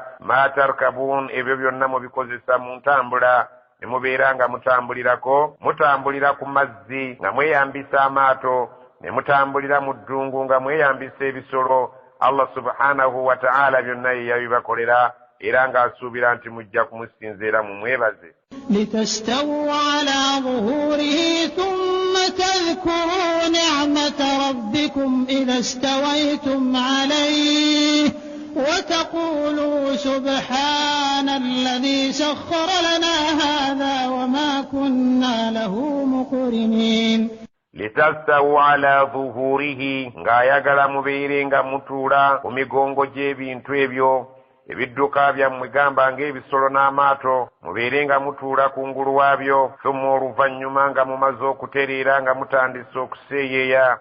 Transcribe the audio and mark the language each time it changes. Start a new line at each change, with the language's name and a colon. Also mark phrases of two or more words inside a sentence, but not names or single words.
Arabic: ما تركبون
Ganda: ebyo byonna mubikozesa mu ntambula ne mubeera nga mutambulira ku mazzi nga mweyambisa amaato ne mutambulira mu ddungu nga mweyambisa ebisolo. Allah
Arabic: سبحانه وتعالى
Ganda: byonna ye yabibakolera era ng'asuubira nti mujja kumusinziira mu mwebaze.
Arabic: لتستووا على ظهوره ثم تذكروا نعمة ربكم إذا استويتم عليه وتقولوا سبحان الذي سخر لنا هذا وما كنا له مقرنين. لتستووا على ظهوره
Ganda: ng'ayagala mubeere nga mutuula ku migongo gy'ebintu ebyo ebidduka byammwe gamba ng'ebisolo n'amaato mubeere nga mutuula kungulu waabyo. thumma oluvannyuma nga mumaze okutereera nga mutandise okuseeyeeya.